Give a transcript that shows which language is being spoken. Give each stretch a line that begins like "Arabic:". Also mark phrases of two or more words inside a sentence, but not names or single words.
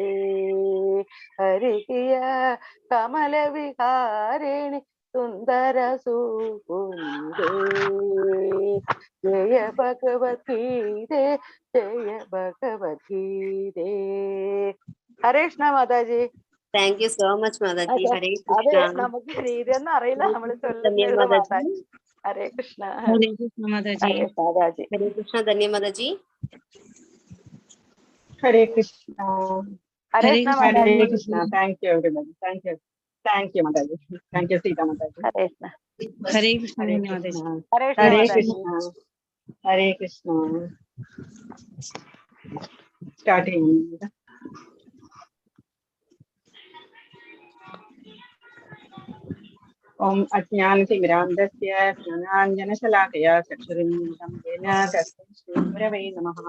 Hindi: हरि की कमल विहारिणी सुंदर सुनी दे। जय भगवती दे, जय भगवती दे। हरे कृष्ण माताजी.
English: Thank you so much മാതാജി. ഹരേ
Malayalam: അതെ, കൃഷ്ണ. നമുക്ക് രീതിയൊന്നും അറിയില്ല, നമ്മൾ ധന്യ ചൊല്ലുന്നത് മാതാജി. മാതാജി. ഹരേ കൃഷ്ണ.
Hindi: हरे कृष्ण माताजी.
Malayalam: ഹരേ മാതാജി. ഹരേ കൃഷ്ണ. ധന്യ മാതാജി.
English: Hare Krishna.
Malayalam: ഹരേ
Hindi: हरे
Malayalam: കൃഷ്ണ
Hindi: कृष्ण
English: Hare
Malayalam: മാതാജി.
English: Krishna. Thank you, everybody. Thank you. Thank you, Mataji. Thank you, Sita Mataji.
Malayalam: ഹരേ കൃഷ്ണ.
Hindi: हरे कृष्ण
English: Hare
Hindi: माताजी.
English: Krishna.
Malayalam: ഹരേ കൃഷ്ണ
English: Hare
Malayalam: മാതാജി.
English: Krishna. Hare Krishna. Starting.
Sanskrit: Om Ajnanatimirandasya Jnananjanashalakaya Chakshurinmitam Yena Tasmai Shri Namaha.